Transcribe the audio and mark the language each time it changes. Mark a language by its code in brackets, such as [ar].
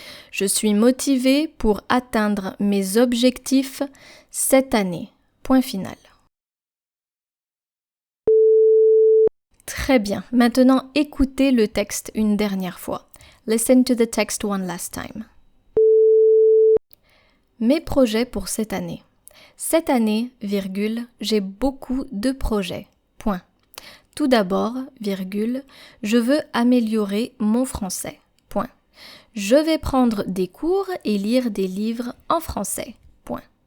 [fr] Je suis motivée pour atteindre mes objectifs cette année. Point final. Très bien. Maintenant, écoutez le texte une dernière fois. [en] Listen to the text one last time. [fr] Mes projets pour cette année. Cette année, virgule, j'ai beaucoup de projets. Point. Tout d'abord, virgule, je veux améliorer mon français. Point. Je vais prendre des cours et lire des livres en français. Point.